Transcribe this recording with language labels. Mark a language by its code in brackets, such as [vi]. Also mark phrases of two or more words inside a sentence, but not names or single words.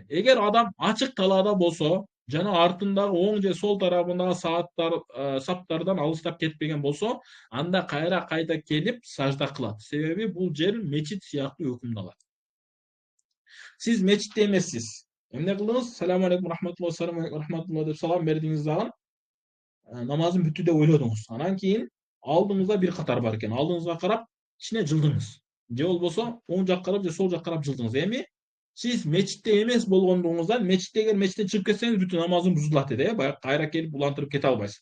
[ky] Эгер адам ачык талаада болсо, жана артындагы оң же сол тарабындагы саптардан алыстап кетпеген болсо, анда кайта келип сажда кылат. Себеби бул жер мечит сыяктуу өкүмдү алат. Сиз мечитте эмессиз. Эмне кылдыңыз? [ar] سلام عليكم رحمة الله, سلام عليكم رحمة الله [ky] деп салам бердиңиз дагы. Намазым бүттү деп ойлодуңуз. Анан кийин алдыңызда бир катар бар экен. Алдыңызга карап кичине жылдыңыз. Же болбосо оң жакка карап же сол жакка карап жылдыңыз. Эми сиз мечитте эмес болгондугуңуздан эгер мечиттен чыгып кетсеңиз бүтүн намазың бузулат дейт, баягы кайра келип улантырып кете албайсыз.